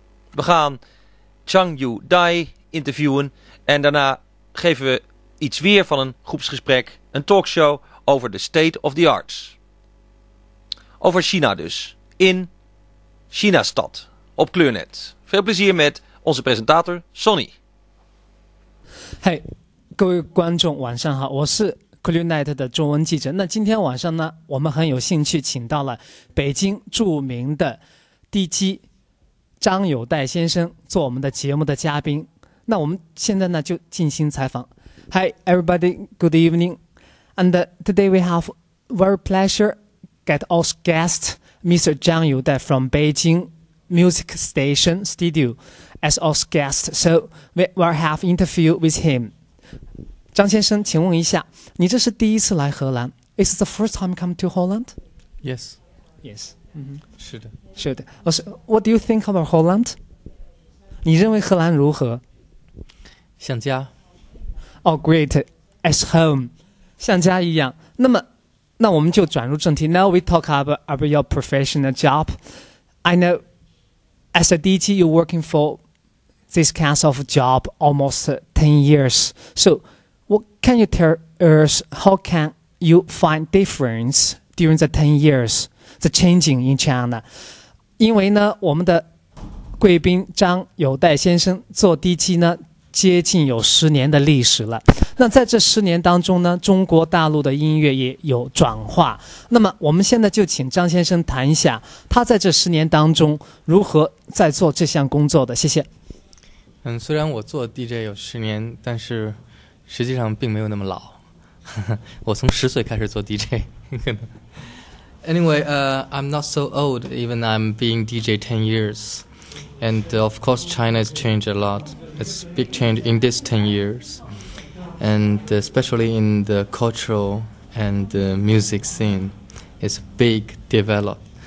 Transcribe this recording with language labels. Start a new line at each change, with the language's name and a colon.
Dutch: We gaan Zhang Dai interviewen en daarna geven we iets weer van een groepsgesprek, een talkshow over de state of the arts. Over China dus, in chinastad, op Kleurnet. Veel plezier met onze presentator Sonny.
Chinese: Hey, 各位观众晚上好，我是 Kleurnet 的中文记者。那今天晚上呢，我们很有兴趣请到了北京著名的地基张友代先生做我们的节目的嘉宾。那我们现在呢就进行采访。
English: Hi everybody, good evening. And today we have very pleasure get our guest Mr. Zhang Youdai from Beijing Music Station Studio as our guest. So we will have interview with him.
Chinese: 张先生，请问一下，你这是第一次来荷兰
English: ？Is it the first time come to Holland? Yes. Yes.
Chinese: 是的。是的。
English: What do you think about Holland?
Chinese: 你认为荷兰如何？像家。
English: Oh, great. As home.
Chinese: 像家一样。那我们就转入正题。
English: Now we talk about your professional job. I know as a DG you're working for this kind of job almost 10 years. So what can you tell us? How can you find difference during the 10 years, the changing in China?
Chinese: 因为呢，我们的贵宾张友代先生做 DG 呢，接近有10年的历史了。那在这10年当中呢，中国大陆的音乐也有转化。那么我们现在就请张先生谈一下，他在这10年当中如何在做这项工作的。谢谢。虽然我做 DJ 有10年，但是实际上并没有那么老。我从10岁开始做 DJ。
English: Anyway, I'm not so old, even I'm being DJ 10 years. And of course, China has changed a lot. It's a big change in these 10 years. And especially in the cultural and the music scene, it's a big develop.